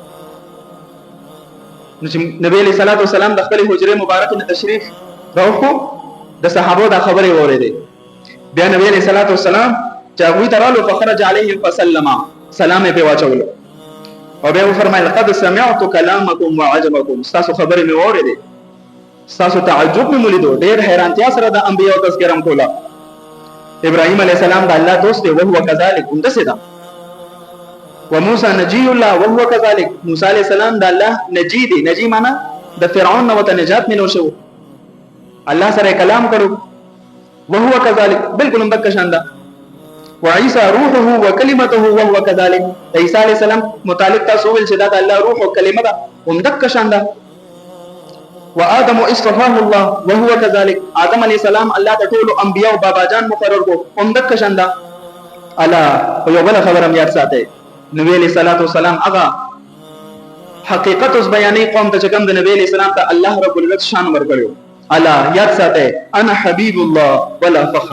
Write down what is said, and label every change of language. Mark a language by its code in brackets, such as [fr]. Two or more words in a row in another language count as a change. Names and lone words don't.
[ps] نو چې نبی [ar] علیہ الصلوۃ والسلام [ps] د خپل حجره مبارک نه تشریف راوخو، د صحابه د خبرې اورېدې. بیا نبی [ar] علیہ الصلوۃ والسلام [ps] چې هغه ترالو [ar] فخرج علیه فسلم، [ps] سلام یې په واچولو او بیا فرمایل [ar] قد سمعت كلامكم وعجبكم. [ps] تاسو خبرې مې اورېدې، تاسو تعجب مې ولیدو، ډېر حیرانتیا سره د انبیاء تذکرم کولا. ابراهیم [ar] علیہ السلام [ps] د الله دوست دی، [ar] وهو كذلك [ps] هم دسه ده. [ar] وموسى نجي الله وهو كذلك. [ps] موسی [ar] علیہ السلام [ps] د الله نجی دی. نجی معنا د فرعون نو ته نجات ملو شو، الله سره کلام کړو. [ar] وهو كذلك [ps] بالکل هم دک شان ده. [ar] وعيسى روحه وكلمته وهو كذلك. [ps] عیسی [ar] علیہ السلام [ps] متعلق تاسو ول چې دا د الله روح او کلمه ده، هم دک شان ده. [ar] وآدم اصطفاه الله وهو كذلك. [ps] آدم [ar] علیہ السلام [ps] الله ته ټول انبیاء او بابا جان مقرر کو، هم دک شان ده. الا یو بل خبر هم یاد ساتئ، نبی [ar] علیہ الصلوۃ والسلام [ps] هغه حقیقت اوس بیانې قوم ته چې کوم د نبی [ar] علیہ السلام [ps] ته [ar] الله رب العزت [ps] شان ورکړو. [ar] الا [ps] یاد ساتئ [ar] انا حبیب الله ولا فخر.